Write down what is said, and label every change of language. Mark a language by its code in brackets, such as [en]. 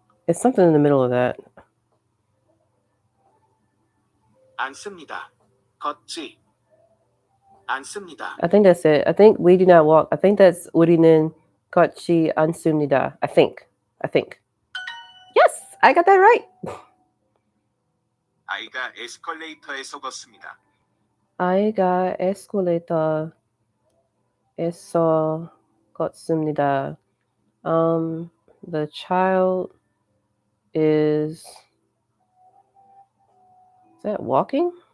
[en] it's something in the middle of that. [ko] 않습니다. 걷지 않습니다. [en] I think that's it. I think we do not walk. I think that's [ko] 우리는 걷지 않습니다. [en] I think. Yes, I got that right. [ko] 아이가 에스컬레이터에서 걷습니다. 아이가 에스컬레이터에서 걷습니다. [en] The child is that walking?